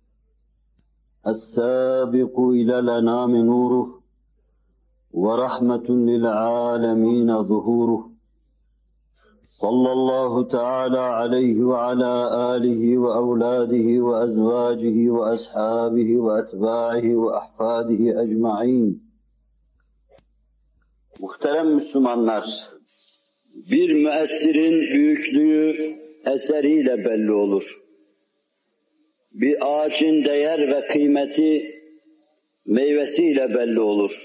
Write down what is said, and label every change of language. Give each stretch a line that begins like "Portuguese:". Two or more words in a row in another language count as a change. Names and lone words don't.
Arabic: السابق إلى الأنام نوره وَرَحْمَةٌ لِلْعَالَمِينَ ظُهُورُهُ صلى الله تعالى عليه وعلى آله وأولاده وأزواجه وأصحابه وأتباعه وأحفاده أجمعين.
Turkish: Muhterem Müslümanlar, bir müessirin büyüklüğü eseriyle belli olur. Bir ağacın değer ve kıymeti meyvesiyle belli olur.